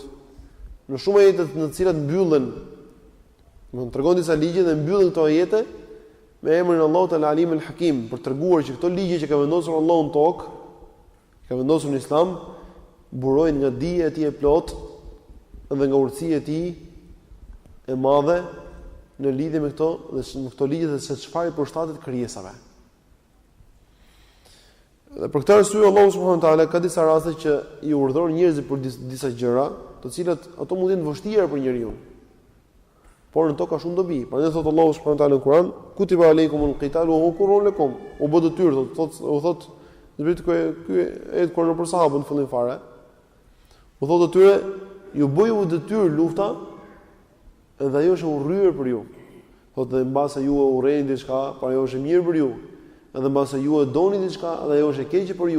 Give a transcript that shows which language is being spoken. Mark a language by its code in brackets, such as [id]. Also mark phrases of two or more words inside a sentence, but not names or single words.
[sq] Në shumë ajete në të cilat mbyllen, do të tregon disa ligje dhe mbyllen këto ajete me emrin Allahut el-Alim el-Hakim, për treguar që këto ligje që ka vendosur Allahu në tokë, ka vendosur në Islam, burojnë nga dija e tij e plotë dhe nga urtësia e tij e madhe në lidhje me këto ligje dhe se çfarë i përshtatet krijesave. Dhe për këtë arsye Allahu [ar] سبحانه وتعالى [sq] ka disa raste që i urdhëron njerëzit për disa gjëra, të cilat ato mund të jenë vështira për njeriu. Por në to ka shumë dobi. Prandaj thot Allahu [ar] سبحانه وتعالى [sq] në Kur'an, [ar] كتب عليكم القتال وهو كره لكم. [sq] U bë detyrë, thot ky e kur në për sahabën fillim fare. U thotë atyre, ju bëju detyrë lufta, edhe ajo është e urryer për ju. Thotë dhe mbase ju e urreni diçka, por ajo është e mirë për ju. Edhe mbase ju e doni diçka, edhe ajo është e keqe për ju.